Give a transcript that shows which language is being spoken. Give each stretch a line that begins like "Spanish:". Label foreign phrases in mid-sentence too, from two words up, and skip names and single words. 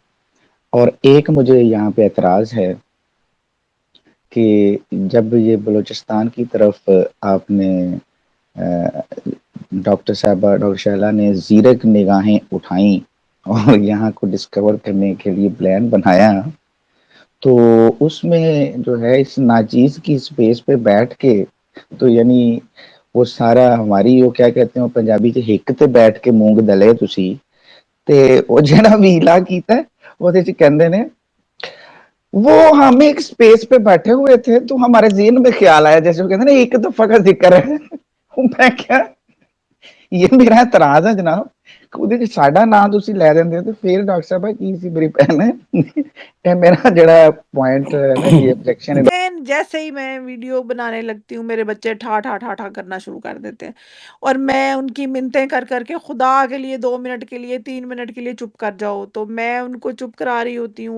Urdu: اور ایک مجھے یہاں پہ اعتراض ہے کہ جب یہ بلوچستان کی طرف آپ نے ڈاکٹر صاحبہ ڈاکٹر شہلا نے زیرک نگاہیں اٹھائیں اور یہاں کو ڈسکور کرنے کے لیے پلان بنایا, تو اس میں جو ہے اس ناچیز کی اسپیس پہ بیٹھ کے, تو یعنی وہ سارا ہماری وہ کیا کہتے ہیں پنجابی کے
Punjabi: ہک تے بیٹھ کے مونگ دلے تسی, تے وہ جڑا ویلا کیتا ہے وہ کہندے نے
Urdu: وہ ہم ایک اسپیس پہ بیٹھے ہوئے تھے تو ہمارے ذہن میں خیال آیا, جیسے وہ کہتے ہیں نا ایک دفعہ کا ذکر ہے. میں کیا, یہ میرا اعتراض ہے جناب,
Punjabi: ساڈا نام تسی لے دیندے
Urdu: تو پھر ڈاکٹر صاحب کی سی میری بہن ہے. میرا جڑا پوائنٹ ہے نا, یہ آبجیکشن ہے. جیسے ہی میں ویڈیو بنانے لگتی ہوں میرے بچے ٹھا ٹھا ٹھا ٹھا کرنا شروع کر دیتے ہیں, اور میں ان کی منتیں کر کر کے خدا کے لیے 2 منٹ کے لیے 3 منٹ کے لیے چپ کر جاؤ, تو میں ان کو چپ کرا رہی ہوتی ہوں.